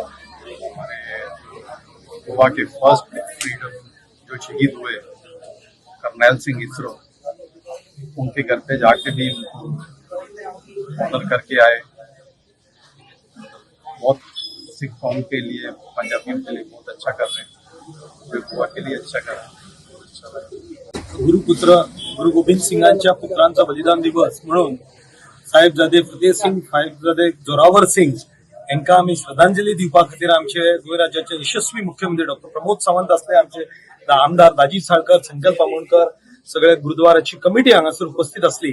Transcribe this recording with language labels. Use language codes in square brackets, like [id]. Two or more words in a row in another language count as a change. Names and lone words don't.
[hi] हमारे गोवा के [en] first freedom [hi] जो शहीद हुए करनैल सिंह इसरो, उनके घर पे जाके भी ऑनर करके आए। बहुत सिख कौम के लिए, पंजाबियों के लिए बहुत अच्छा कर रहे हैं, जो गोवा के लिए अच्छा कर रहे हैं। [kok] गुरुपुत्र गुरु गोविंद सिंगांच्या पुत्रांचा बलिदान दिवस म्हणून साहेबजादे फतेह सिंग, साहेबजादे जोरावर सिंग यांना आम्ही श्रद्धांजली दिवपा खातीर आमचे गोंय राज्याचे यशस्वी मुख्यमंत्री डॉक्टर प्रमोद सावंत असले, आमचे आमदार दाजी साळकर, संकल्प आमोणकर, सगळे गुरुद्वाराची कमिटी हांगासर उपस्थित असली।